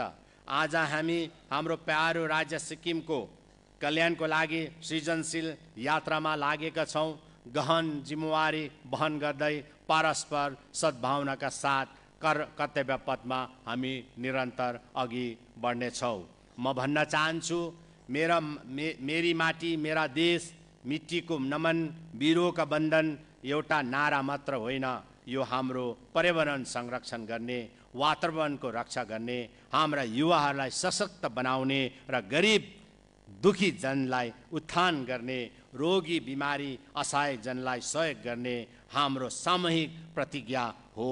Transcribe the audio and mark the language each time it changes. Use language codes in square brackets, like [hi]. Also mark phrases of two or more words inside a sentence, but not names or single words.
[ne] आज हामी हाम्रो प्यारो राज्य सिक्किमको कल्याणको लागि सृजनशील यात्रामा लागेका छौं। गहन जिम्मेवारी वहन गर्दै परस्पर सद्भावनाका साथ कर्तव्य पथमा हामी निरन्तर अघि बढ्नेछौँ। म भन्न चाहन्छु, मेरी माटी मेरा देश, मिट्टीको नमन, बिरुवाका बन्धन एउटा नारा मात्र होइन, यो हाम्रो पर्यावरण संरक्षण गर्ने, वातावरणको रक्षा गर्ने, हाम्रा युवाहरूलाई सशक्त बनाउने र गरिब दुखी जनलाई उत्थान गर्ने, रोगी बिमारी असहाय जनलाई सहयोग गर्ने हाम्रो सामूहिक प्रतिज्ञा हो।